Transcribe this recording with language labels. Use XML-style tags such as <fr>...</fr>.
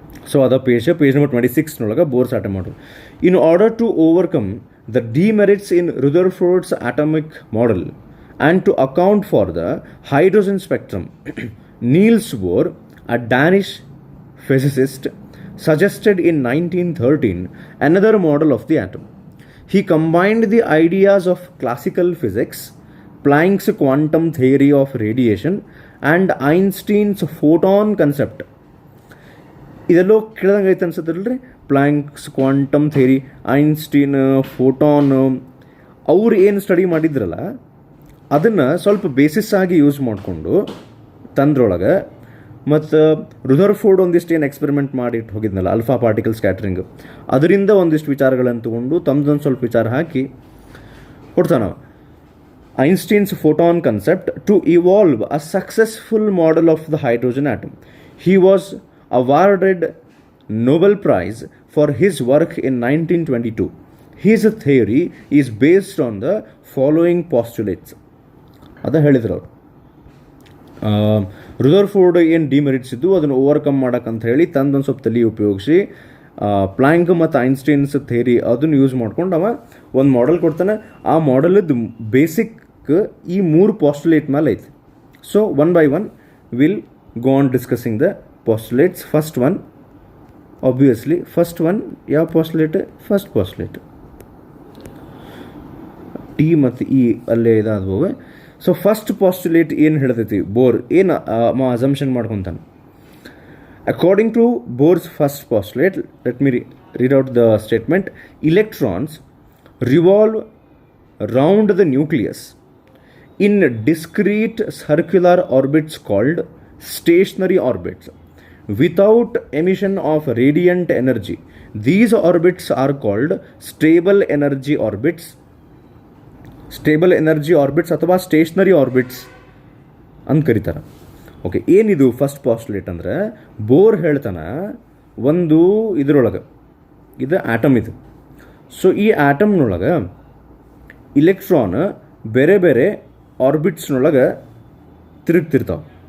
<kn>So ಅದ page number 26ನೊಳಗೆ</kn> <en>Bohr's atom model. In order to overcome the demerits in Rutherford's atomic model and to account for the hydrogen spectrum, Niels Bohr, a Danish physicist, suggested in 1913 another model of the atom. He combined the ideas of classical physics, Planck's quantum theory of radiation, and Einstein's photon concept.</en> <kn>ಇದೆಲ್ಲೋ ಕೇಳ್ದಂಗೆ ಐತೆ ಅನ್ಸುತ್ತಲ್ರಿ, Planck's quantum theory, Einstein photon, ಅವ್ರು ಏನು study ಮಾಡಿದ್ರಲ್ಲ ಅದನ್ನು ಸ್ವಲ್ಪ basis ಆಗಿ use ಮಾಡಿಕೊಂಡು ತಂದ್ರೊಳಗೆ. ಮತ್ತು Rutherford ಒಂದಿಷ್ಟು ಏನು ಎಕ್ಸ್ಪೆರಿಮೆಂಟ್ ಮಾಡಿಟ್ಟು ಹೋಗಿದ್ನಲ್ಲ ಅಲ್ಫಾ ಪಾರ್ಟಿಕಲ್ ಸ್ಕ್ಯಾಟ್ರಿಂಗ್, ಅದರಿಂದ ಒಂದಿಷ್ಟು ವಿಚಾರಗಳನ್ನು ತೊಗೊಂಡು ತಮ್ಮದೊಂದು ಸ್ವಲ್ಪ ವಿಚಾರ ಹಾಕಿ ಕೊಡ್ತಾನೆ.</kn> <en>Einstein's photon concept to evolve a successful model of the hydrogen atom. He was awarded Nobel Prize for his work in 1922. His theory is based on the following postulates.</en> <kn>ಅದು ಹೇಳಿದ್ರು ಅವರು. ರುದರ್ಫೋರ್ಡ್ ಏನು ಡಿಮೆರಿಟ್ಸ್ ಇದ್ದು ಅದನ್ನು overcome ಮಾಡೋಕ್ಕಂತ ಹೇಳಿ ತಂದೊಂದು ಸ್ವಲ್ಪ ತಲೆ ಉಪಯೋಗಿಸಿ ಪ್ಲ್ಯಾಂಕ್ ಮತ್ತು ಐನ್ಸ್ಟೈನ್ಸ್ ಥೇರಿ ಅದನ್ನು ಯೂಸ್ ಮಾಡ್ಕೊಂಡು ಅವ ಒಂದು ಮಾಡೆಲ್ ಕೊಡ್ತಾನೆ. ಆ ಮಾಡೆಲದ್ದು ಬೇಸಿಕ್ ಈ 3 ಪಾಸ್ಟುಲೇಟ್ ಮೇಲೆ ಐತಿ.</kn> <en>So one by one will go on discussing the postulates.</en> <kn>First one obviously first one ಯಾವ ಪಾಸ್ಟುಲೇಟ್? ಫಸ್ಟ್ ಪಾಸ್ಟುಲೇಟ್ ಟಿ ಮತ್ತು ಇ ಅಲ್ಲೇ ಇದಾದವು. ಸೊ ಫಸ್ಟ್ ಪಾಸ್ಟುಲೇಟ್ ಏನು ಹೇಳ್ತೈತಿ ಬೋರ್ ಏನು assumption ಮಾಡ್ಕೊತಾನೆ.</kn> <en>According to Bohr's first postulate, let me read out the statement. Electrons revolve round the nucleus in discrete circular orbits called stationary orbits without emission of radiant energy. These orbits are called stable energy orbits. Stable energy orbits</en> <kn>ಅಥವಾ stationery orbits ಅಂತ ಕರೀತಾರೆ. Okay, ಏನಿದು first postulate ಅಂದರೆ bore ಹೇಳ್ತಾನೆ ಒಂದು ಇದರೊಳಗೆ, ಇದು atom ಇದು. ಸೊ ಈ ಆಟಮ್ನೊಳಗೆ ಇಲೆಕ್ಟ್ರಾನ್ ಬೇರೆ ಬೇರೆ ಆರ್ಬಿಟ್ಸ್ನೊಳಗೆ ತಿರುಗ್ತಿರ್ತಾವೆ.</kn>